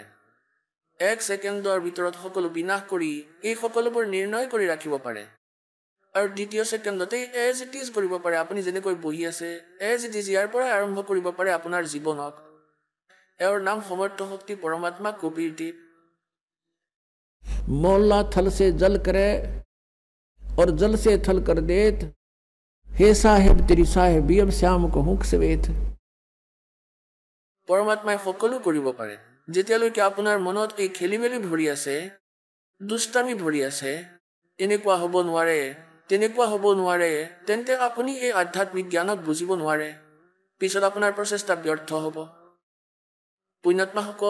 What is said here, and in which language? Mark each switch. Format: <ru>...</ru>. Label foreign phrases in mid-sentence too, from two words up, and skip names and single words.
<as>১ ছেকেণ্ডৰ ভিতৰত সকলো বিনাশ কৰি এই সকলোবোৰ নিৰ্ণয় কৰি ৰাখিব পাৰে। আৰু দ্বিতীয় ছেকেণ্ডতেই</as> <en>as it is</en> <as>কৰিব পাৰে। আপুনি যেনেকৈ বহি আছে</as> <en>as it is</en> <as>ইয়াৰ পৰাই আৰম্ভ কৰিব পাৰে আপোনাৰ জীৱনক। এওঁৰ নাম সমৰ্থ শক্তি পৰমাত্মা কবিৰ দ্বীপ।</as> <hi>मौला थल से जल करे और जल से थल कर देत, हे साहेब तेरी साहेबी अब श्याम को हुक सवेत।</hi> <as>পৰমাত্মাই সকলো কৰিব পাৰে। যেতিয়ালৈকে আপোনাৰ মনত এই খেলি মেলি ভৰি আছে, দুষ্টামি ভৰি আছে, এনেকুৱা হ'ব নোৱাৰে তেনেকুৱা হ'ব নোৱাৰে তেন্তে আপুনি এই আধ্যাত্মিক জ্ঞানক বুজিব নোৱাৰে পিছত আপোনাৰ প্ৰচেষ্টা ব্যৰ্থ হ'ব পুণ্যাত্মাসকল</as>